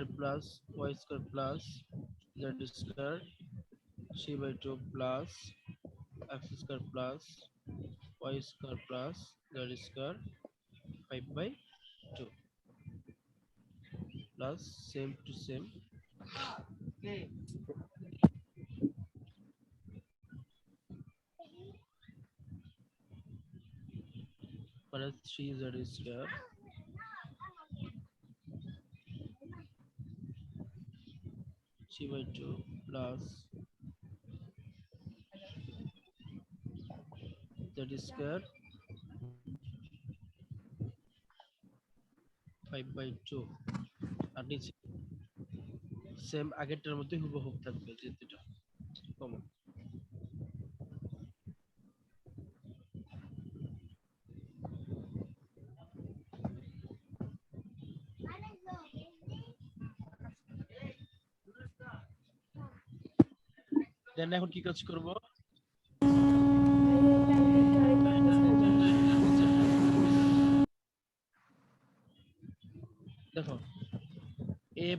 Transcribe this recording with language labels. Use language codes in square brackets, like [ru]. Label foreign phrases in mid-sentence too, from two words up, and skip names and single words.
[en] plus y² plus z² 3/2 plus x² plus y² plus z² 5/2 plus same to same minus 3z² 3/2 plus z² 5/2। [bn] আর নিচে সেম আগেরটার মধ্যে হুবহু থাকবে, যে দুটো কমন। দেন এখন কি কাজ করব, দেখো এই প্রথমটার x